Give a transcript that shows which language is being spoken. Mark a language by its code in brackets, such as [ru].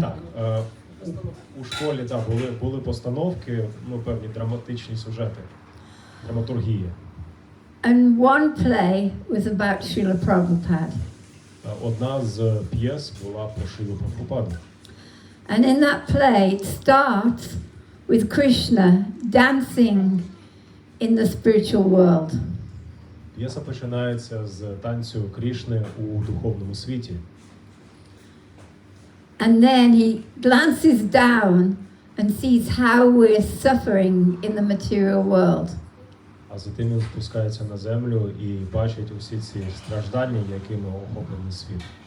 [uk] Так, у школі були постановки, певні драматичні сюжети, драматургія. [en] And one play was about Srila Prabhupada. [uk] Одна з п'єс була про Шрілу Прабгупаду. [en] And in that play it starts with Krishna dancing in the spiritual world. [uk] П'єса починається з танцю Крішни у духовному світі. [en] And then he glances down and sees how we're suffering in the material world. [uk] А затим він спускається на землю і бачить усі ці страждання, якими охоплений світ.